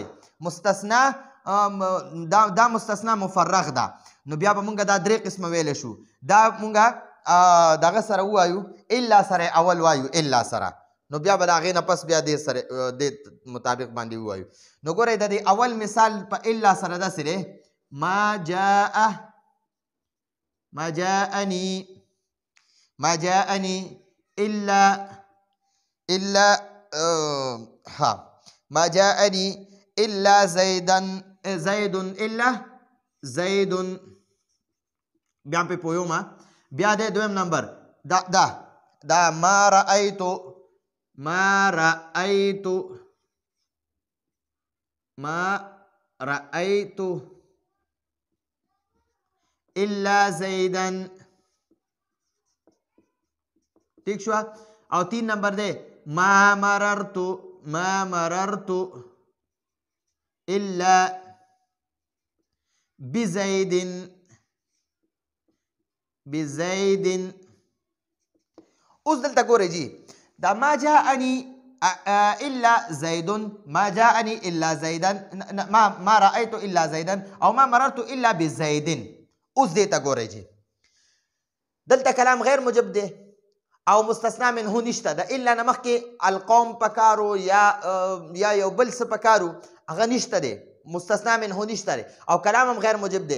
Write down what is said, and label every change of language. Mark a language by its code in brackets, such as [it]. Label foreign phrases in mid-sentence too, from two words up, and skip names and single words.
[ps] مستثنا دا مستثنا مفرغ ده. نو بیا به مونږ دا درې قسمه ویلی شو. دا مونږ دغه سره ووایو الا سره اول وایو الا سره، نو بیا به د هغې نه پس بیا دې سره دې مطابق باندې ووایو. نو ګورئ د دې اول مثال په الا سره داسې دی [ar] ما جاءني الا ما جاءني الا زيد الا زید. [ps] بیا په پویو ما بیا د دویم نمبر دا [ar] ما رأيت الا زیدن. [ps] ٹھیک شو؟ او 3 نمبر دے [ar] ما مررت الا بزید. [ps] اوس دلته ګورئ جی دا [ar] ما جاءني الا زید، ما جاءني الا زیدن، ما رأيت الا زیدن [ps] او [ar] ما مررت الا بزید. [ps] اوس دې ته ګورئ جی دلته کلام غیر موجب دی او مستثنا منه نشته، د الا نه مخکې القوم پکارو یا یو بل څه پکارو هغه نشته دی، مستثنا منه نشته دی او کلام هم غیر موجب دی.